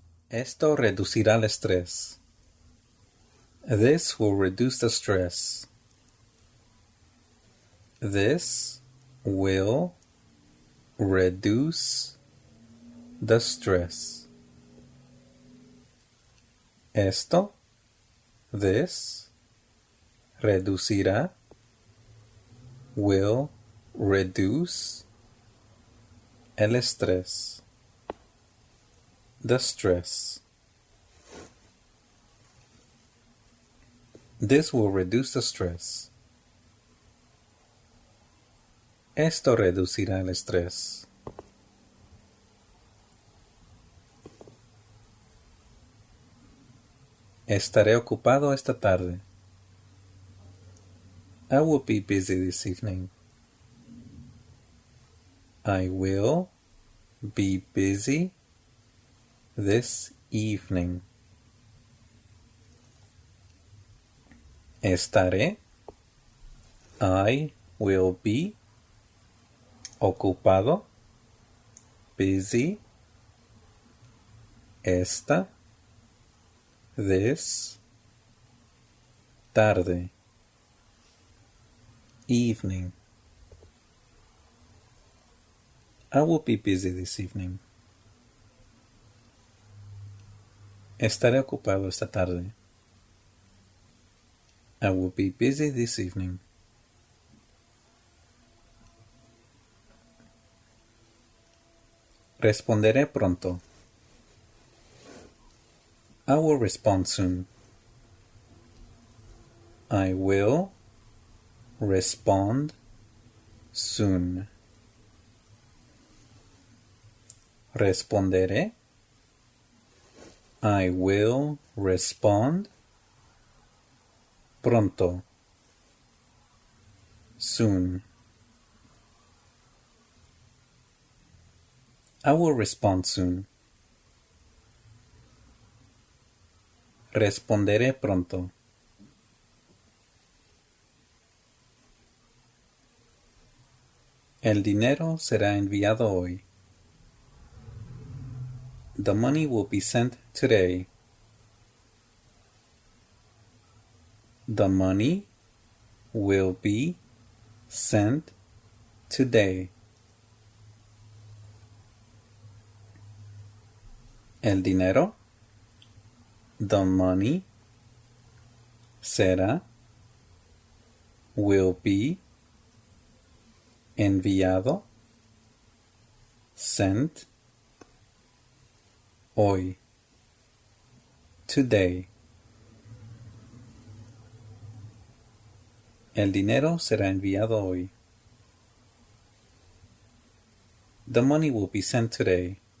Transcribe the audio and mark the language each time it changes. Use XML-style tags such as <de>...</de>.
<es>Esto reducirá el estrés.</es> <en>This will reduce the stress. This will reduce the stress.</en> <es>Esto,</es> <en>this,</en> <es>reducirá,</es> <en>will reduce</en> <es>el estrés.</es> <en>The stress. This will reduce the stress.</en> <es>Esto reducirá el estrés. Estaré ocupado esta tarde.</es> <en>I will be busy this evening. I will be busy this evening.</en> <es>Estaré.</es> <en>I will be</en> <es>ocupado.</es> <en>Busy.</en> <es>Esta.</es> <en>This.</en> <es>Tarde.</es> <en>Evening. I will be busy this evening.</en> <es>Estaré ocupado esta tarde.</es> <en>I will be busy this evening.</en> <es>Responderé pronto.</es> <en>I will respond soon. I will respond soon.</en> <es>Responderé.</es> <en>I will respond</en> <es>pronto.</es> <en>Soon. I will respond soon.</en> <es>Responderé pronto. El dinero será enviado hoy.</es> <en>The money will be sent today. The money will be sent today.</en> <es>El dinero,</es> <en>the money,</en> <es>será,</es> <en>will be,</en> <es>enviado,</es> <en>sent,</en> <es>hoy,</es> <en>today.</en> <es>El dinero será enviado hoy.</es> <en>The money will be sent today.</en>